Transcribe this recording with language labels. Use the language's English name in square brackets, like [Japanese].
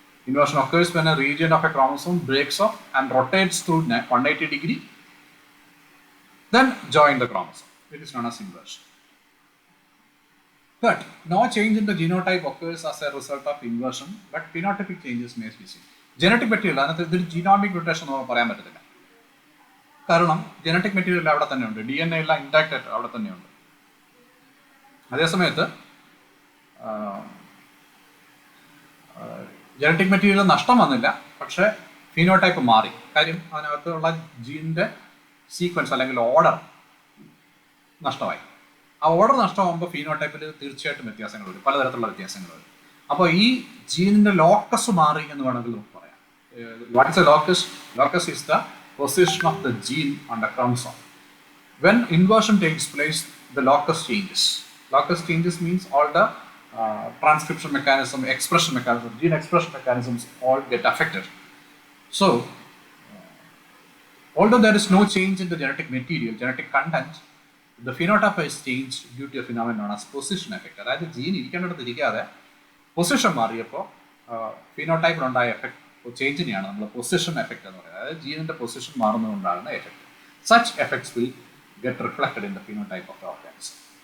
[English] Inversion occurs when a region of a chromosome breaks off and rotates through 180 degree, then join the chromosome. It is known as inversion. But no change in the genotype occurs as a result of inversion, but phenotypic changes may be seen. [Malayalam] Genetic material, അതിനകത്ത് ഇതിൽ genomic mutation എന്ന് പറയാൻ പറ്റത്തില്ല. കാരണം genetic material അവിടെ തന്നെയുണ്ട്, DNA എല്ലാം intact ആയിട്ട് അവിടെ തന്നെയുണ്ട്. അതേസമയത്ത് ജനറ്റിക് മെറ്റീരിയൽ നഷ്ടം വന്നില്ല, പക്ഷേ ഫീനോടൈപ്പ് മാറി. കാര്യം അതിനകത്തുള്ള ജീനിൻ്റെ സീക്വൻസ് അല്ലെങ്കിൽ ഓർഡർ നഷ്ടമായി. ആ ഓർഡർ നഷ്ടമാകുമ്പോൾ ഫീനോടൈപ്പിൽ തീർച്ചയായിട്ടും വ്യത്യാസങ്ങൾ വരും, പലതരത്തിലുള്ള വ്യത്യാസങ്ങൾ വരും. അപ്പോൾ ഈ ജീനിൻ്റെ ലോക്കസ് മാറി എന്ന് വേണമെങ്കിൽ നമുക്ക് പറയാം. [English] What is a locus? Locus is the position of the gene on the chromosome. When inversion takes place, the locus changes. Locus changes means all the transcription mechanism, expression mechanism, gene expression mechanisms all get affected. So, although there is no change in the genetic material, genetic content, the phenotype is changed due to a phenomenon known as position effect. [Malayalam] അതായത് gene ഇരിക്കേണ്ടത് ഇരിക്കാതെ position മാറിയപ്പോൾ ഫിനോടൈപ്പിലുണ്ടായ effect ചേഞ്ചിനെയാണ് നമ്മൾ position effect എന്ന് പറയുന്നത്. അതായത് ജീനിന്റെ position മാറുന്നതുകൊണ്ടാണ് effect. [English] Such effects will get reflected in the phenotype of the organism.